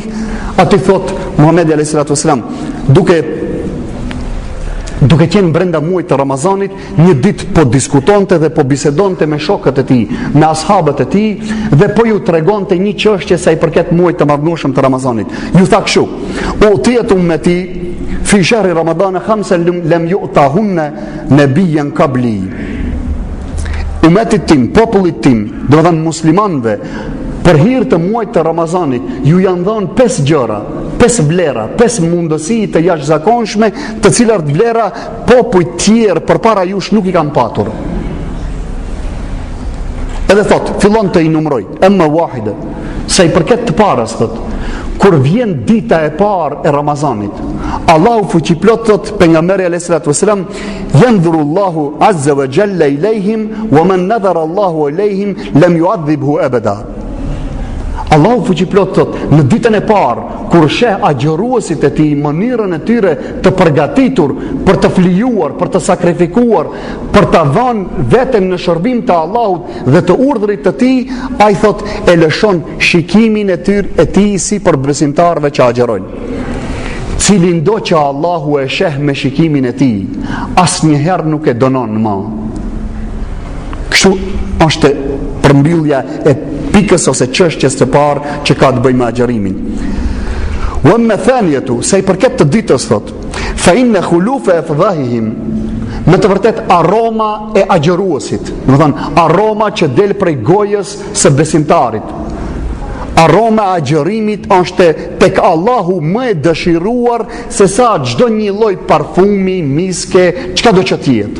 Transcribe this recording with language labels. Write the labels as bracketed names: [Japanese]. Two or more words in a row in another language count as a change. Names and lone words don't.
[Albanian] Aty thot Muhamedi [Arabic] عليه الصلاة والسلام, [Albanian] duke qenë brenda muajit të Ramazanit, një ditë po diskutonte dhe po bisedonte me shokët e tij, me ashabët e tij, dhe po ju tregonte një çështje sa i përket muajit të madhnueshëm të Ramazanit. Ju tha kështu: [Arabic] "أوتيت أمتي في شهر رمضان خمسًا لم يُعطهن نبيًّا قبلي." [Albanian] Umetit tim, popullit tim, do të thënë muslimanëve, për hir të muajit të Ramazanit, ju janë dhënë 5 gjëra, 5 vlera, 5 mundësi të jashtëzakonshme, të cilat vlera popujt tjerë përpara jush nuk i kanë patur. Edhe thot, fillon të i numroj, [Arabic] أما واحدة, [Albanian] sa i përket të parës, thot, kur vjen dita e parë e Ramazanit, Allahu fuqiplot thot pejgamberi [Arabic] عليه الصلاة والسلام, ينظر الله عز وجل إليهم ومن نظر الله إليهم لم يعذبه أبدا. [Albanian] Allahu fuqiplot thot, në ditën e parë, kur sheh agjëruesit e tij mënyrën e tyre të përgatitur për të flijuar, për të sakrifikuar, për të dhënë veten në shërbim të Allahut dhe të urdhrit të tij, ai thot e lëshon shikimin e tyre e tij si për besimtarëve që agjërojnë. Cilin do që Allahu e sheh me shikimin e tij, asnjëherë nuk e dënon më. Kështu është përmbyllja e pikës ose çështjes së parë që ka të bëjë me agjërimin. [Arabic] وأما الثانية, [Albanian] sa i përket të ditës thot, [Arabic] فإن خلوف أفواههم, [Albanian] me të vërtet aroma e agjëruesit, do të thënë aroma që del prej gojës së besimtarit. Aroma e agjërimit është tek Allahu më e dëshiruar se sa çdo një lloj parfumi, miske, çka do që të jetë.